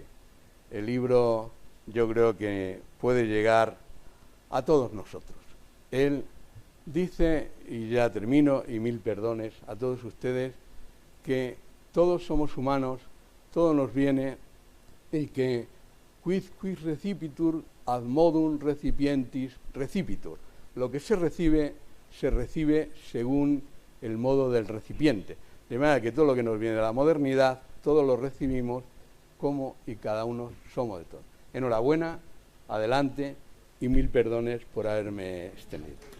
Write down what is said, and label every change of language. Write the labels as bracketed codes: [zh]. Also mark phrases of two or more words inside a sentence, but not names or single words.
[es] El libro yo creo que puede llegar a todos nosotros. Él dice, y ya termino, y mil perdones a todos ustedes, que todos somos humanos, todo nos viene, y que [la] quid recipitur ad modum recipientis recipitur. [es] Lo que se recibe según el modo del recipiente. De manera que todo lo que nos viene de la modernidad, todo lo recibimos como y cada uno somos de todo. Enhorabuena, adelante, y mil perdones por haberme extendido.